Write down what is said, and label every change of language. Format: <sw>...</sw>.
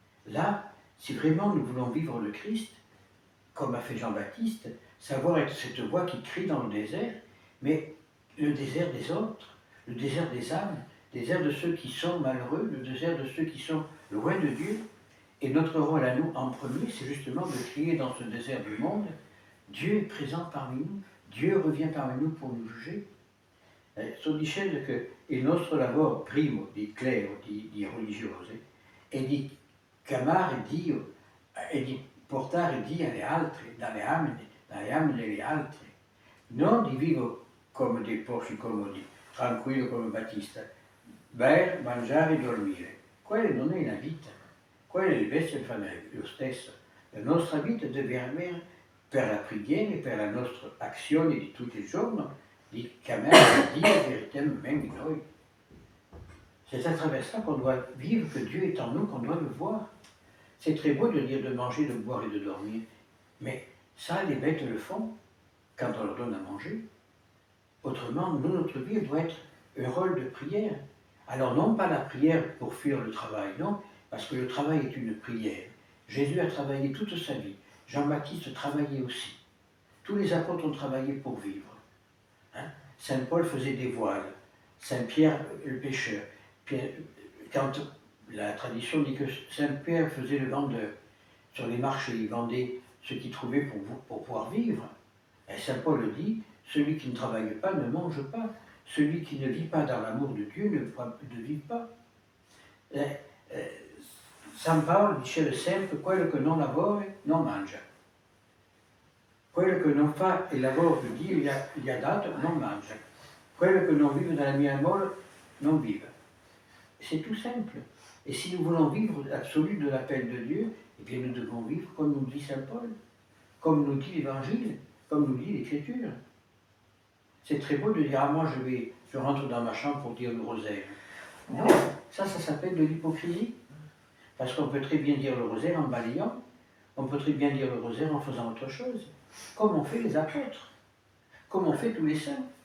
<fr>Là, si vraiment nous voulons vivre le Christ, comme a fait Jean-Baptiste, savoir être cette voix qui crie dans le désert, mais le désert des autres, le désert des âmes, le désert de ceux qui sont malheureux, le désert de ceux qui sont loin de Dieu. Et notre rôle à nous, en premier, c'est justement de crier dans ce désert du monde, Dieu est présent parmi nous, Dieu revient parmi nous pour nous juger.</fr> <it>So dicendo che il nostro lavoro primo di clero, di religiosi, è di chiamare Dio e di portare Dio agli altri, dalle anime degli altri, non di vivere come dei porci comodi, tranquillo come Battista, bere, mangiare e dormire. Quella non è la vita, quella invece fa lo stesso. La nostra vita deve avere, per la preghiera e per la nostra azione di tutti i giorni, di chiamare Dio véritablement in noi.</it> <fr>C'est à travers ça qu'on doit vivre, que Dieu est en nous, qu'on doit le voir. C'est très beau de dire de manger, de boire et de dormir, mais ça, les bêtes le font quand on leur donne à manger. Autrement, nous, notre vie doit être un rôle de prière. Alors non pas la prière pour fuir le travail, non, parce que le travail est une prière. Jésus a travaillé toute sa vie. Jean-Baptiste travaillait aussi. Tous les apôtres ont travaillé pour vivre. Hein? Saint Paul faisait des voiles. Saint Pierre, le pêcheur. Quand la tradition dit que Saint Pierre faisait le vendeur sur les marchés, il vendait ce qu'il trouvait pour pouvoir vivre. Et Saint Paul dit, celui qui ne travaille pas ne mange pas. Celui qui ne vit pas dans l'amour de Dieu ne vit pas.</fr> <it>San Paolo diceva sempre, quello che non lavora non mangia. Quello che non fa il lavoro che Dio gli ha dato non mangia. Quello che non vive nella mia amore non vive.</it> <fr>C'est tout simple. Et si nous voulons vivre l'absolu de l'appel de Dieu, eh bien nous devons vivre comme nous dit Saint Paul, comme nous dit l'Évangile, comme nous dit l'Écriture. C'est très beau de dire, ah moi je rentre dans ma chambre pour dire le rosaire. Non, ça s'appelle de l'hypocrisie. Parce qu'on peut très bien dire le rosaire en balayant, on peut très bien dire le rosaire en faisant autre chose, comme ont fait les apôtres, comme ont fait tous les saints.</fr>